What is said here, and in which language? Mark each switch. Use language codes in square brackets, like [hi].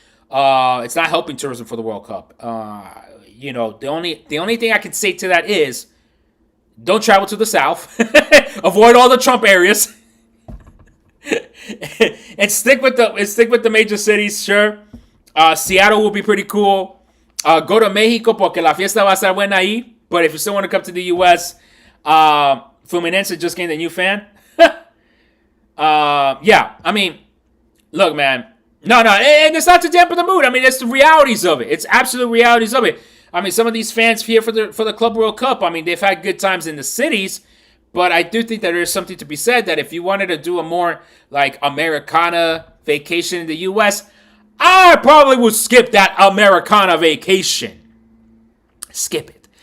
[en] It's not helping tourism for the World Cup. The only thing I can say to that is, don't travel to the South. Avoid all the Trump areas. And stick with the major cities, sure. Seattle will be pretty cool. Go to Mexico [es] porque la fiesta va a estar buena ahí. [en] But if you still want to come to the U.S., Fluminense just gained a new fan. Yeah, I mean, look, man. No, and it's not to dampen the mood. I mean, it's the realities of it. It's absolute realities of it. I mean, some of these fans here for the Club World Cup, I mean, they've had good times in the cities, but I do think that there is something to be said that if you wanted to do a more like Americana vacation in the U.S., I probably would skip that Americana vacation. Skip it.